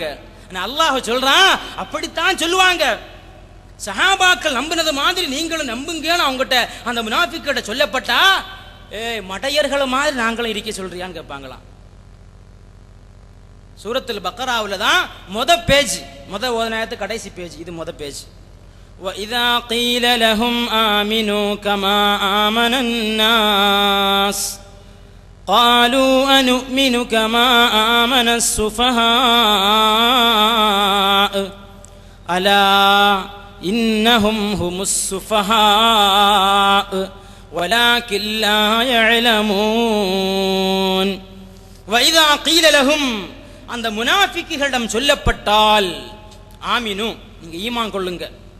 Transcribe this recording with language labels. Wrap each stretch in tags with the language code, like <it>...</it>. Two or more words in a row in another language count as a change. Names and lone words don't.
<ta>அல்லாஹ் சொல்றான், அப்படித்தான் சொல்லுவாங்க. சஹாபாக்கள் நம்பினது மாதிரி நீங்களும் நம்புங்கன்னு அவங்ககிட்ட அந்த முனாஃபிக்கிட்ட சொல்லப்பட்டா, மடையர்கள் மாதிரி நாங்களும் இருக்க சொல்றியான்னு கேட்பாங்களாம். சூரத்துல் பக்கராவுல தான் முத பேஜ், முத ஓதனாயத்து கடைசி பேஜ், இது முத பேஜ்.</ta> <ar>وَإِذَا قِيلَ لَهُمْ آمِنُوا كَمَا آمَنَ النَّاسُ قَالُوا أَنُؤْمِنُ كَمَا آمَنَ السُّفَهَاءُ أَلَا إِنَّهُمْ هُمُ السُّفَهَاءُ وَلَكِنْ لَا يَعْلَمُونَ. وَإِذَا قِيلَ لَهُمْ</ar> <ta>அந்த முனாஃபிக்குகளிடம் சொல்லப்பட்டால், ஆமினு நீங்க ஈமான் கொள்ளுங்க.</ta>